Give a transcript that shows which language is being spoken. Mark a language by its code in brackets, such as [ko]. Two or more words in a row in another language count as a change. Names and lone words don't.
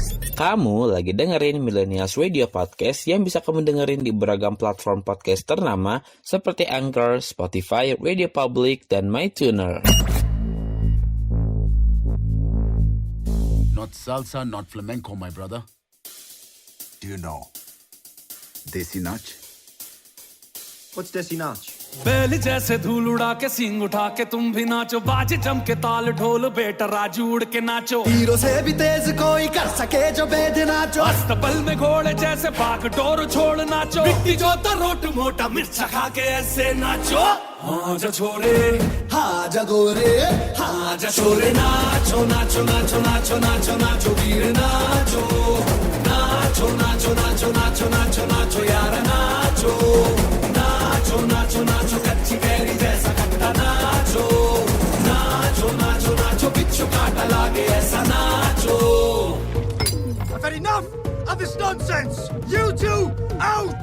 [id] Kamu lagi dengerin Millennials Radio Podcast yang bisa kamu dengerin di beragam platform podcast ternama seperti Anchor, Spotify, Radio Public, dan MyTuner. [en] Not salsa, not flamenco, my brother. Do you know Desi Nach? What's Desi Nach? [hi] बैल जैसे धूल उड़ा के सींग उठा के तुम भी नाचो बाजे जम के ताल ढोल बेटा राजू उड़ के नाचो हीरो से भी तेज कोई कर सके जो बेद नाचो अस्तबल में घोड़े जैसे भाग डोर छोड़ नाचो मिट्टी जो रोट मोटा मिर्चा खा के ऐसे नाचो हाँ जा छोरे हाँ जा गोरे हाँ जा छोरे नाचो नाचो नाचो नाचो नाचो नाचो वीर नाचो नाचो नाचो नाचो नाचो नाचो नाचो यार नाचो नाचो नाचो नाचो कच्ची कैरी जैसा खट्टा नाचो नाचो नाचो नाचो बिच्छू काटा लागे ऐसा नाचो [en] I've had enough of this nonsense! You two, out!